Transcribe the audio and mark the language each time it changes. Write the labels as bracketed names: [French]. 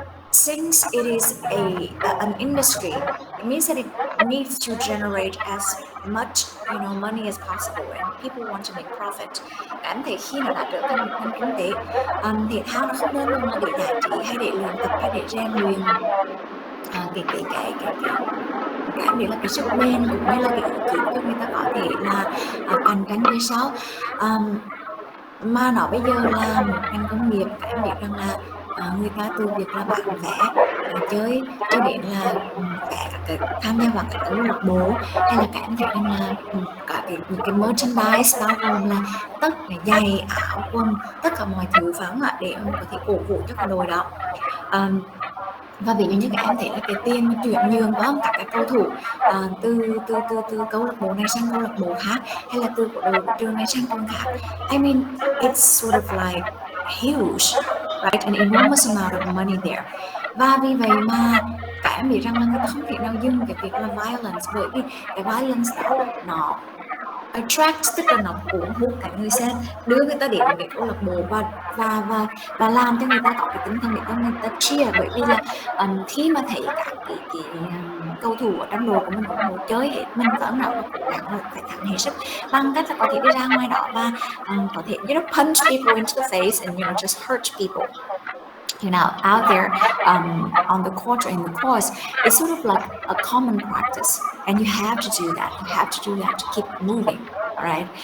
[English] Since it is an industry, it means that it needs to generate as much money as possible, and people want to make profit. [Vietnamese] Cảm thấy khi nào đạt được thành kinh tế, thể thao nó không nên là để giải trí hay để luyện tập hay để rèn luyện cái cảm nghĩ là cái sức bền cũng như là cái ý chí cho người ta có thể là cạnh tranh về sau. Mà nó bây giờ là một ngành công nghiệp, em biết rằng là người ta từ việc là bán vé chơi cho đến là vé tham gia vào các câu lạc bộ, hay là các em thấy rằng là cả những cái merchandise bao gồm là tất cả giày, áo, quần, tất cả mọi thứ phải không ạ, để có thể cổ vũ cho cái đội đó. Và ví dụ như các em thấy là cái tiền chuyển nhượng của các câu thủ từ câu lạc bộ này sang câu lạc bộ khác, hay là từ đội của trường này sang trường khác. [English] I mean, it's sort of like huge, right? An enormous amount of money there. [Vietnamese] Và vì vậy mà các em biết rằng là người ta không thể nào dừng cái việc là violence, bởi vì cái violence đó nó attract, tức là nó cuốn hút cả người xem, đưa người ta đến cái câu lạc bộ và làm cho người ta có cái tinh thần để cho người ta cheer. Bởi vì là khi mà thấy các cái cầu thủ ở trong đội của mình cũng muốn chơi hết mình, có nào là cố gắng là phải thắng hết sức bằng cách là có thể đi ra ngoài đó và có thể [English] punch people into the face and just hurt people. Out there on the court or in the course, it's sort of like a common practice, and you have to do that. You have to do that to keep moving, right?